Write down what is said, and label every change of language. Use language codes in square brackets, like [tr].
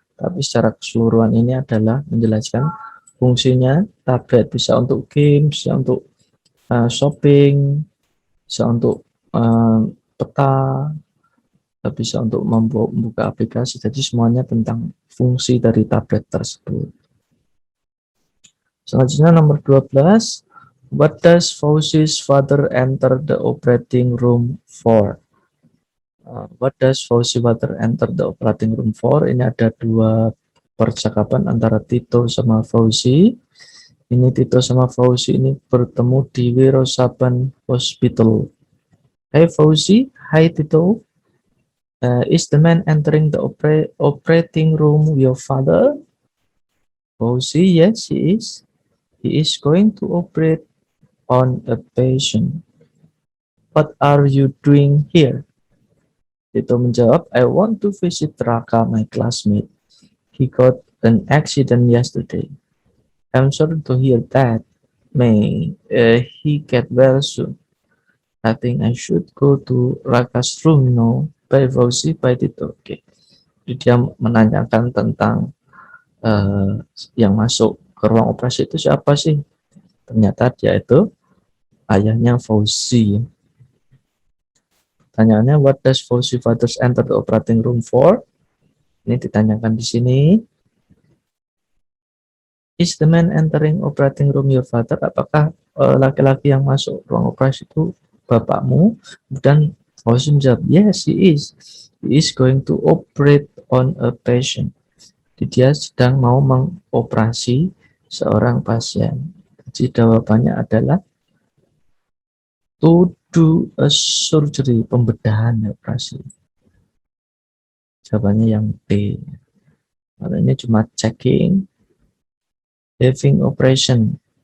[id] Tapi secara keseluruhan ini adalah menjelaskan fungsinya tablet, bisa untuk game, bisa untuk shopping, bisa untuk peta, bisa untuk membuka aplikasi. Jadi semuanya tentang fungsi dari tablet tersebut. Selanjutnya nomor 12. [en] What does Fauzi's father enter the operating room for? What does Fauzi's father enter the operating room for? [id] Ini ada dua percakapan antara Tito sama Fauzi. Ini Tito sama Fauzi ini bertemu di Wiro Saban Hospital. [en] Hey Fauzi, hi Tito. Is the man entering the operating room your father? Fauzi, yes, he is. He is going to operate on a patient. What are you doing here? [id] Tito menjawab, [en] I want to visit Raka, my classmate. He got an accident yesterday. I'm sorry to hear that. May he get well soon. I think I should go to Raka's room now. By Fauzi, by Tito. Oke. [id] Jadi dia menanyakan tentang yang masuk ke ruang operasi itu siapa sih? Ternyata dia itu ayahnya Fauzi. Pertanyaannya, [en] what does Fauzi fathers enter the operating room for? [id] Ini ditanyakan di sini. [en] Is the man entering operating room your father? [id] Apakah laki-laki yang masuk ruang operasi itu bapakmu? Dan Fauzi menjawab, [en] yes, he is. He is going to operate on a patient. [id] Jadi dia sedang mau mengoperasi seorang pasien. Jadi jawabannya adalah [en] to do a surgery, [id] pembedahan operasi. Jawabannya yang B. Kalau ini cuma checking, [en] having operation.